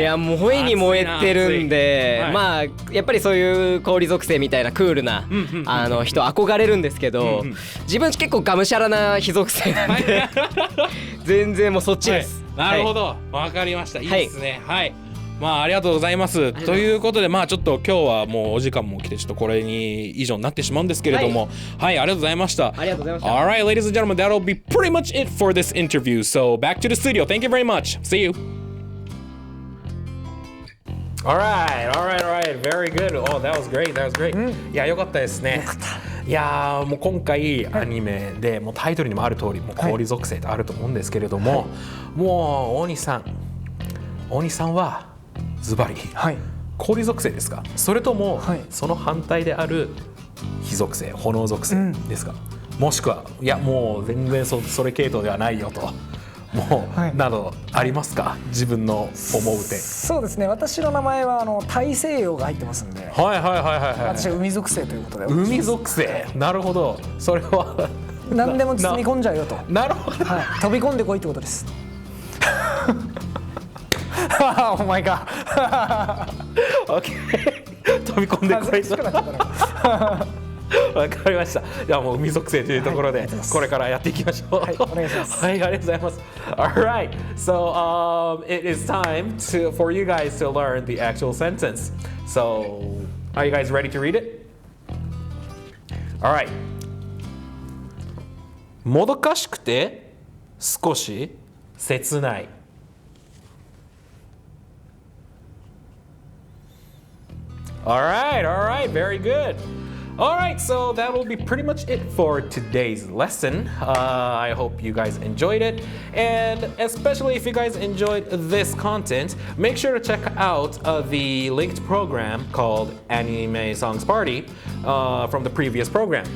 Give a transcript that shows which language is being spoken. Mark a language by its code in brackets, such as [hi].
[ja] いやもう燃えに燃えてるんで、まあやっぱりそういう氷属性みたいなクールな人憧れるんですけど、自分結構がむしゃらな火属性なんで全然もうそっちです。なるほど、わかりました。いいですね。ありがとうございます。ということでちょっと今日はもうお時間も来てちょっとこれに以上になってしまうんですけれども、ありがとうございました。ありがとうございました。 [en] Alright, ladies and gentlemen, that'll be pretty much it for this interview. So back to the studio. Thank you very much. See you. Alright. Very good. Oh, that was great. [ja] いや、よかったですね。いやーもう今回アニメでもうタイトルにもある通りもう氷属性とあると思うんですけれども、もう大西さんはズバリ、氷属性ですか、それともその反対である火属性、炎属性ですか、もしくはいやもう全然それ系統ではないよともう、などありますか、自分の思う点。そうですね、私の名前は大西洋が入ってますんで、私は海属性ということで。海属性、なるほど、それは何でも包み込んじゃうよと。なるほど、飛び込んでこいってことです。お前か。飛び込んでこいと。わかりました。じゃあもう海属性というところでこれからやっていきましょう。はい、お願いします。はい、ありがとうございます。 [en] Alright, so it is time for you guys to learn the actual sentence. So, are you guys ready to read it? Alright. [ja] もどかしくて少し切ない。 [en] Alright, very good.Alright, so that will be pretty much it for today's lesson. I hope you guys enjoyed it. And especially if you guys enjoyed this content, make sure to check out the linked program called Anime Songs Party from the previous program.